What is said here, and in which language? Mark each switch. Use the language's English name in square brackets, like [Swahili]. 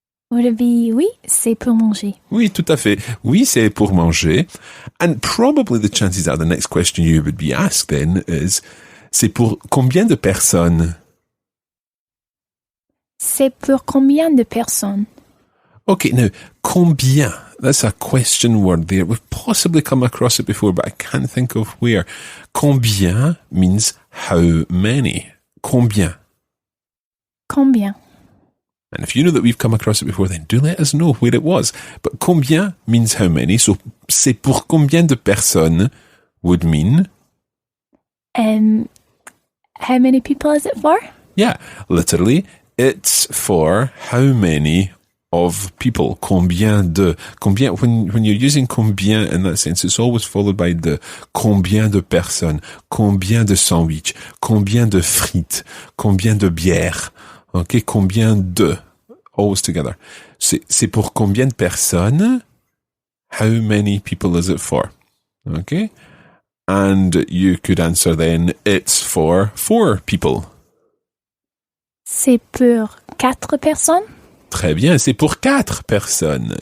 [English] Would it be [French] oui, c'est pour manger? Oui, tout à fait. Oui, c'est pour manger. [English] And probably the chances are the next question you would be asked then is, [French] c'est pour combien de personnes? C'est pour combien de personnes? [English] Okay, now, combien? That's a question word there. We've possibly come across it before, but I can't think of where. Combien means how many. Combien. [French] Combien? [English] And if you know that we've come across it before, then do let us know where it was. But combien means how many. So, [French] c'est pour combien de personnes [English] would mean... How many people is it for? Yeah, literally, it's for how many of people. [French] Combien de. [English] Combien, when you're using combien in that sense, it's always followed by the [French] combien de personnes, combien de sandwich, combien de frites, combien de bières. [English] Okay, combien de. Always together. [French] C'est pour combien de personnes? [English] How many people is it for? Okay? And you could answer then, it's for 4 people. [French] C'est pour 4 personnes? Très bien, c'est pour 4 personnes.